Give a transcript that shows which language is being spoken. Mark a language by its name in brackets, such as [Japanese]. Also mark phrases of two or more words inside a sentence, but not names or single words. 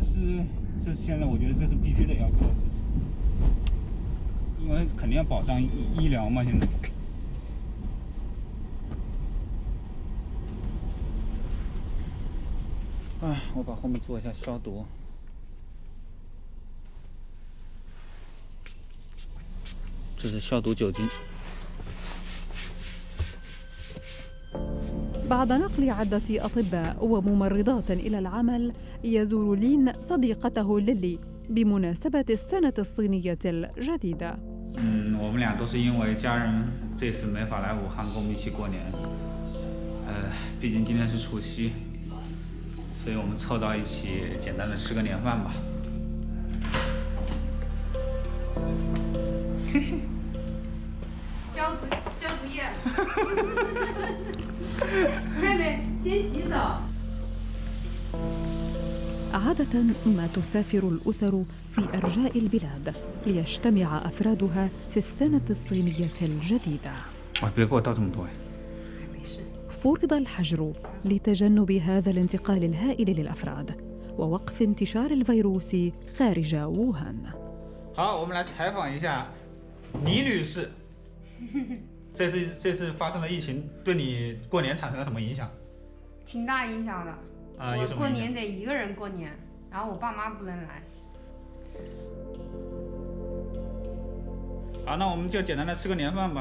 [Chinese] 这现在我觉得这是必须得要做的事情，因为肯定要保障医疗嘛，现在。哎，我把后面做一下消毒。这是消毒酒精。 [Arabic] بعد نقل عدة أطباء وممرضات إلى العمل، يزور لين صديقته ليلي بمناسبة السنة الصينية الجديدة. [Chinese] 我们俩都是因为家人这次没法来武汉跟我们一起过年。毕竟今天是除夕，所以我们凑到一起，简单的吃个年饭吧。消毒液。妹妹，先洗澡。 [Arabic] عادة ما تسافر الأسر في أرجاء البلاد ليجتمع أفرادها في السنة الصينية الجديدة. [Chinese] 别给我倒这么多。 [Arabic] فرض الحجر لتجنب هذا الانتقال الهائل للأفراد ووقف انتشار الفيروس خارج ووهان. [Chinese] 好，我们来采访一下倪女士。这次发生的疫情对你过年产生了什么影响？挺大影响的。我过年得一个人过年，然后我爸妈不能来。好，那我们就简单的吃个年饭吧。